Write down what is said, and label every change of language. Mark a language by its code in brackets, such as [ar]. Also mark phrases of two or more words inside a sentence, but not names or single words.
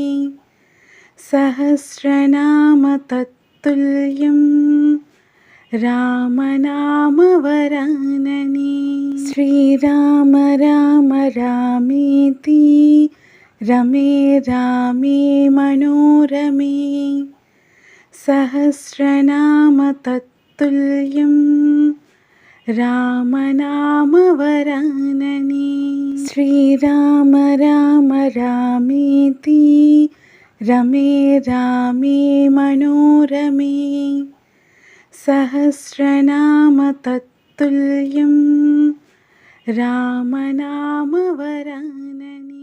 [sa] सहस्रनाम तत्तुल्यं रामनामवरानने श्रीराम राम रामेति रमे रामे मनोरमे सहस्रनाम तत्तुल्यं రామనామవరానని. శ్రీరామ రామ రామేతి రమే రామే మనోరమే సహస్రనామ తత్తుల్యం రామనామవరానని.